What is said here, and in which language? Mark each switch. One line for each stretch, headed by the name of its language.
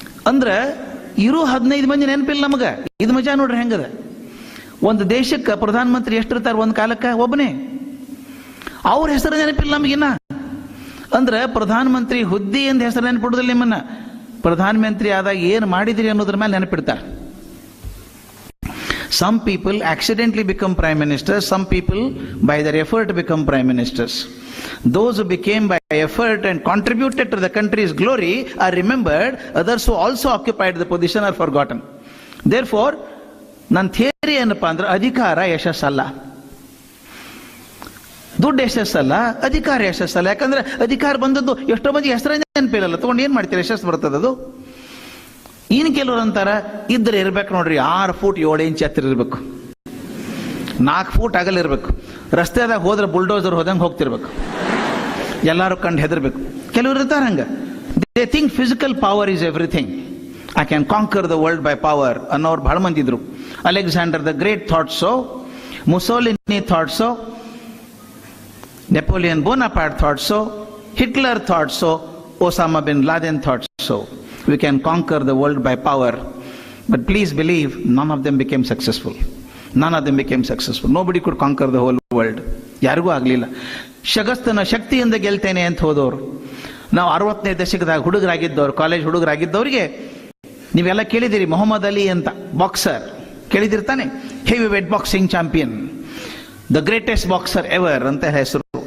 Kannada: ಅಂದ್ರೆ ಇರೋ 15 ಮಂದಿ ನೆನಪಿಲ್ಲ ನಮಗ. ಇದು ಮಜಾ ನೋಡ್ರಿ ಹೆಂಗದ. ಒಂದು ದೇಶಕ್ಕೆ ಪ್ರಧಾನಮಂತ್ರಿ ಎಷ್ಟಿರ್ತಾರೆ ಒಂದು ಕಾಲಕ್ಕೆ? ಒಬ್ಬನೇ. ಅವ್ರ ಹೆಸರು ನೆನಪಿಲ್ಲ ನಮಗಿನ್ನ. ಅಂದ್ರೆ ಪ್ರಧಾನಮಂತ್ರಿ ಹುದ್ದೆ ಎಂದು ಹೆಸರು ನೆನಪಿಡುದಿಲ್ಲ ನಿಮ್ಮನ್ನ. ಪ್ರಧಾನಮಂತ್ರಿ ಆದಾಗ ಏನು ಮಾಡಿದಿರಿ ಅನ್ನೋದ್ರ ಮೇಲೆ ನೆನಪಿಡ್ತಾರೆ.
English: Some people accidentally become prime ministers, some people by their effort become prime ministers. Those who became by effort and contributed to the country's glory are remembered, others who also occupied the position are forgotten.
Kannada: Therefore, ನನ್ನ theory ಏನಪ್ಪಾ ಅಂದ್ರೆ ಅಧಿಕಾರ ಯಶಸ್ಸಲ್ಲ, ದುಡ್ಡು ಯಶಸ್ಸಲ್ಲ, ಅಧಿಕಾರ ಯಶಸ್ಸಲ್ಲ. ಯಾಕಂದ್ರೆ ಅಧಿಕಾರ ಬಂದದ್ದು ಎಷ್ಟೋ ಮಂದಿ ಹೆಸರೇ ನೆನಪಿರಲ್ಲ, ತಗೊಂಡು ಏನ್ ಮಾಡ್ತೀರಿ, ಯಶಸ್ಸು ಬರ್ತದದು. ಇನ್ ಕೆಲವ್ರು ಅಂತಾರ ಇದ್ರೆ ಇರ್ಬೇಕು ನೋಡ್ರಿ 6 ಫೂಟ್ 7 ಇಂಚ್ ಎತ್ತರ ಇರ್ಬೇಕು, 4 ಫೂಟ್ ಅಗಲ ಇರ್ಬೇಕು, ರಸ್ತೆದಾಗ ಹೋದ್ರೆ ಬುಲ್ಡೋಸರ್ ಹೋದಂಗೆ ಹೋಗ್ತಿರ್ಬೇಕು, ಎಲ್ಲಾರು ಕಂಡು ಹೆದರ್ಬೇಕು. ಕೆಲವ್ರು ಇರ್ತಾರ ಹಂಗ.
English: they think physical power is everything, I can conquer the world by power
Kannada: ಅನ್ನೋರು ಬಹಳ ಮಂದಿ ಇದ್ರು.
English: Alexander the great thought so, Mussolini thought so, Napoleon Bonaparte thought so, Hitler thought so, Osama bin Laden thought so. We can conquer the world by power, but please believe none of them became successful. None of them became successful. Nobody could conquer the whole world.
Kannada: ಯಾರಿಗೂ ಆಗಲಿಲ್ಲ. ಶಗಸ್ತನ ಶಕ್ತಿಯಿಂದ ಗೆಲ್ತೇನೆ ಅಂತ ಹೋದವರು. ನಾವು 60ನೇ ದಶಕದಾಗ ಹುಡುಗರಾಗಿದ್ದವ್ರು, college ಹುಡುಗರಾಗಿದ್ದವರಿಗೆ ನೀವೆಲ್ಲ ಕೇಳಿದಿರಿ ಮೊಹಮ್ಮದ್ ಅಲಿ ಅಂತ, boxer ಕೇಳಿದಿರ್ತಾನೆ, heavy wait boxing champion,
English: the greatest boxer ever
Kannada: ಅಂತ ಹೆಸರು.